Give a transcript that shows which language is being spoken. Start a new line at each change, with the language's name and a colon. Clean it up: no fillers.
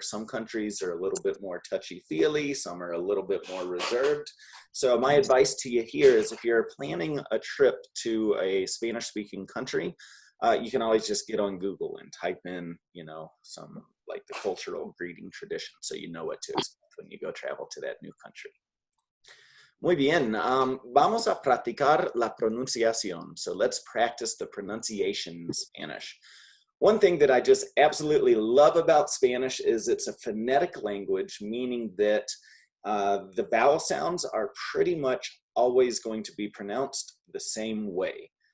English: Some countries are a little bit more touchy-feely, some are a little bit more reserved. So my advice to you here is if you're planning a trip to a Spanish-speaking country, you can always just get on Google and type in, some like the cultural greeting tradition so you know what to expect when you go travel to that new country.
Spanish: Muy bien, vamos a practicar la pronunciación.
English: So let's practice the pronunciation in Spanish. One thing that I just absolutely love about Spanish is it's a phonetic language, meaning that the vowel sounds are pretty much always going to be pronounced the same way.